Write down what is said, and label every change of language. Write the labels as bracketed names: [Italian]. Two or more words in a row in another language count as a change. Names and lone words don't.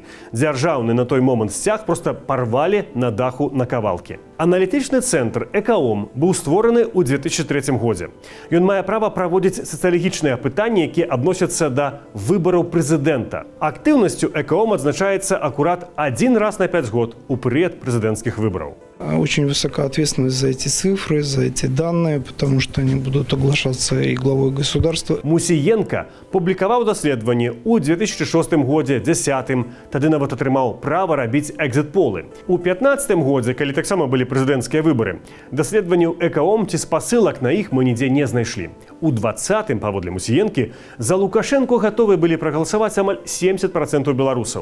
[Belarusian] Дзяржаўны на той момант сцяг проста парвалі на даху на кавалкі. Аналітычны цэнтр «Экаом» быў створаны ў 2003 годзе. Ён мае права праводзіць сацыялагічныя апытанні, якія адносяцца да выбараў прэзідэнта. Актыўнасцю «Экаом» адзначаецца акурат один раз на 5 год у перыяд прэзідэнцкіх выбараў. [Russian] Очень высока ответственность за эти цифры, за эти данные, потому что они будут оглашаться и главой государства. [Belarusian] Мусіенка публікаваў даследаванні ў 2006 годзе, 2010, тады нават атрымаў права рабіць экзіт-полы. У 2015 годзе, калі таксама былі прэзідэнцкія выбары, даследаванняў «Экаом» ці спасылак на іх мы нідзе не знайшлі. У 20-м, паводле Мусіенкі, за Лукашэнку гатовы былі прагаласаваць амаль 70% беларусаў.